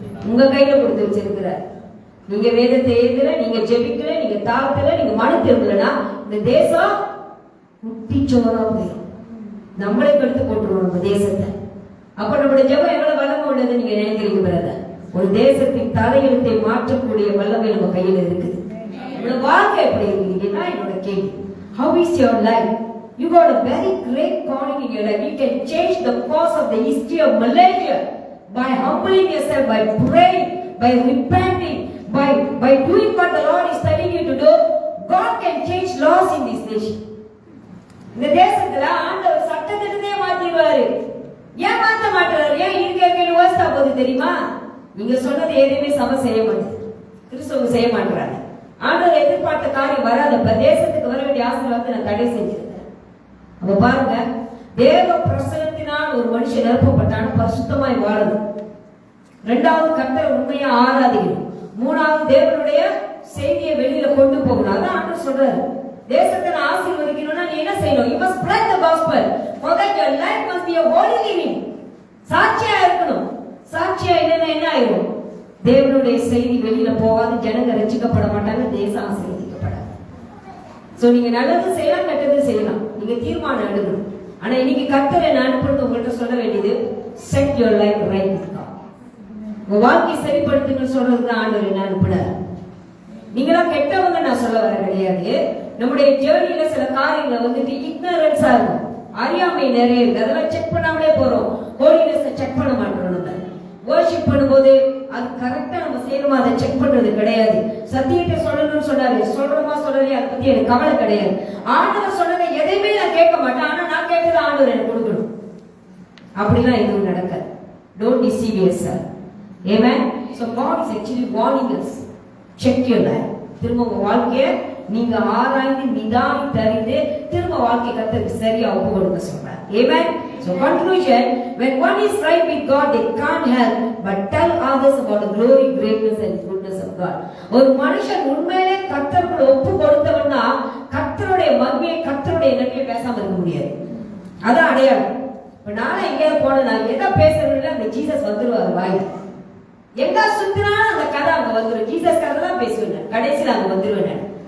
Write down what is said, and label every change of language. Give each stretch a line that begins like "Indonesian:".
Tamil: உங்க கையில கொடுத்து வச்சிருக்கிறார். நீங்க வேதத்தை எழுதல, நீங்க ஜெபிக்கல, நீங்க தாழ்த்தல, நீங்க மனு திரும்பலனா இந்த தேசம் முட்டிச்சோரா போயிடும். நம்மளே கெடுத்து போட்டுருவோம் நம்ம தேசத்தை. அப்ப நம்மளுடைய ஜெபம் எவ்வளவு வல்லமை உள்ளது நீங்க நினைக்கிறீங்க பிரதர்? ஒரு தேசத்தின் தலையெழுத்தை மாற்றக்கூடிய வல்லமை நம்ம கையில இருக்குது. உங்களோட வாழ்க்கை எப்படி இருக்கீங்கன்னா என்னோட கேள்வி.
English: How is your life? You got a very great calling in your life. You can change the course of the history of Malaysia by humbling yourself, by praying, by repenting, by doing what the Lord is telling you to do. God can change laws in this nation.
Tamil: இந்த தேசத்துல ஆண்டவர் சட்டத்திட்டத்தையே மாத்திடுவாரு. ஏன் மாத்த மாட்டாரு? ஏன் இருக்க யோசித்தா போது தெரியுமா? நீங்க சொன்னது எதுவுமே சபை செய்ய மாட்டேன், கிறிஸ்தவங்க செய்ய மாட்டாங்க. ஆண்டவர் எதிர்பார்த்த காரியம் வராதப்ப தேசத்துக்கு வர வேண்டிய ஆசீர்வாதத்தை நான் தடை செஞ்சிருக்கேன். அப்ப பாருங்க, தேவ பிரசனத்தினால் ஒரு மனுஷன் நிரப்பப்பட்டான பரிசுத்தமாய் வாழணும். இரண்டாவது, கர்த்தரை உண்மையா ஆராதிக்கணும். மூணாவது, தேவனுடைய செய்தியை வெளியில கொண்டு போகணும். அதான் ஆண்டவர் சொல்றாரு. தேசத்தை ஆசீர்வதிக்கணும்னா நீ என்ன செய்யணும்?
English: You must spread the gospel. For that your life must be a holy living.
Tamil: சாட்சியா இருக்கணும். சாட்சியா இல்லைன்னா என்ன ஆயிடும்? தேவனுடைய செய்தி வெளியில போகாது, ஜனங்க ரட்சிக்கப்பட மாட்டாங்க, தேசம் ஆசீர்வதிக்கப்படாது. சோ நீங்க நல்லது செய்யலாம், கெட்டது செய்யலாம், நீங்க தீர்மானம் எடுக்கணும். ஆனா இன்னைக்கு கர்த்தரை நான் அனுப்புறது உங்கள்கிட்ட சொல்ல வேண்டியது,
English: set your life right with God.
Tamil: உங்க வாழ்க்கை சரிப்படுத்துங்கன்னு சொல்றதுதான் ஆண்டவர் என்ன அனுப்புறாரு. நீங்களாம் கெட்டவங்க நான் சொல்ல வர கிடையாது. நம்முடைய ஜேர்னில சில காரியங்கள் வந்துட்டு இக்னரன்ஸா இருக்கும், அறியாமை நிறைய இருக்கு, அதெல்லாம் செக் பண்ணாமலே போறோம். ஹோலினஸ் செக் பண்ண மாட்டோம். நம்ம வர்ஷிப் பண்ணும்போது அது கரெக்டா நம்ம செய்யணுமா அதை செக் பண்றது கிடையாது. சத்தியத்தை சொல்லணும்னு சொன்னாரு, சொல்றோமா சொல்லலையா அதை பத்தி எனக்கு கவலை கிடையாது. ஆண்டவர் சொன்னதை எதையுமே நான் கேட்க மாட்டேன், ஆனா நான் கேட்டது ஆண்டவர் எனக்கு கொடுக்கணும். அப்படிலாம் எதுவும் நடக்காது.
English: Don't deceive yourself. Amen. So God is actually warning us. Check your life.
Tamil: திரும்ப உங்க வாழ்க்கைய நீங்க ஆராய்ந்து நிதானித்து அறிந்து திரும்ப வாழ்க்கை கர்த்தருக்கு சரியா ஒப்பு கொடுக்க சொல்றார்.
English: Amen. So conclusion, when one is right with God, they can't help but tell others about the glory, greatness and goodness of God.
Tamil: ஒரு மனுஷன் உண்மையிலே கர்த்தருக்கு ஒப்பு கொடுத்தவன்னா கர்த்தருடைய மகிமையை, கர்த்தருடைய நன்மையை பேசாம இருக்க முடியாது. அதான் அடையாளம். இப்ப நானும் எங்கேயாவது போன நான் எதை பேசுறேன்னு அந்த ஜீசஸ் வந்துருவாரு வாயில. எங்க சுத்தினாலும் அந்த கதை அங்க வந்துடும். ஜீசஸ் கதை தான் பேசுவேன், கடைசியில் அங்க வந்துருவேன்.